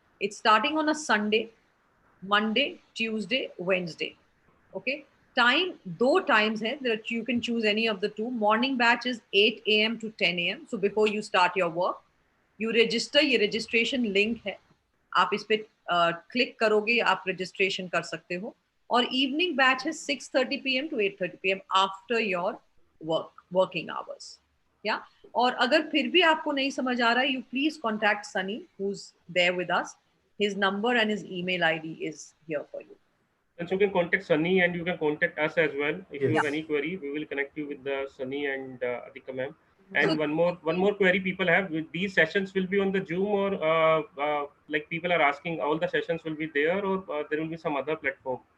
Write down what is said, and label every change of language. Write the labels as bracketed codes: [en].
[en] It's starting on a Sunday, Monday, Tuesday, Wednesday. Okay. Time, 2 times है that you can choose any of the 2. Morning batch is 8 a.m. to 10 a.m. So before you start your work, you register. [hi] ये registration link है. आप इस पे click करोगे आप registration कर सकते हो. और इवनिंग बैच है [en] 6:30 PM to 8:30 PM after your working hours. [hi] या और अगर फिर भी आपको नहीं समझ आ रहा है, [en] You please contact Sunny who is there with us. His number and his email ID is here for you. And so you can contact Sunny and you can contact us as well. If you Yes. have any query, we will connect you with the Sunny and Adhika ma'am. And So- one more query people have. These sessions will be on the Zoom or like people are asking, all the sessions will be there or there will be some other platform?